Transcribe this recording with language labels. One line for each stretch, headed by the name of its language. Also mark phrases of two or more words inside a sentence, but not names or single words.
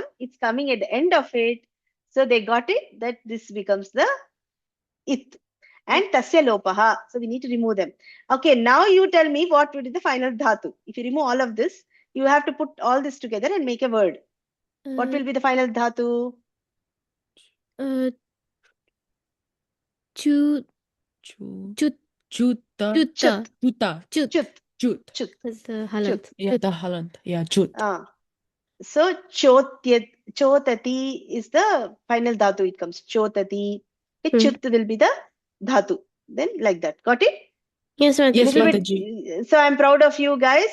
English: It's coming at the end of it. So they got it that this becomes the it.
Sanskrit: And tasya lopaha.
English: So we need to remove them. Okay, now you tell me what would be the final dhatu. If you remove all of this, you have to put all this together and make a word. What will be the final dhatu? Chu Chuta. Chuta. Chuta. Chut. Chut. Chut. With the Halant. Yeah, the Halant. Yeah, chut. So chotati is the final dhatu. It comes chotati. Chut will be the dhatu. Then like that. Got it? Yes, Mataji. Yes, Little Mataji. bit. So I'm proud of you guys.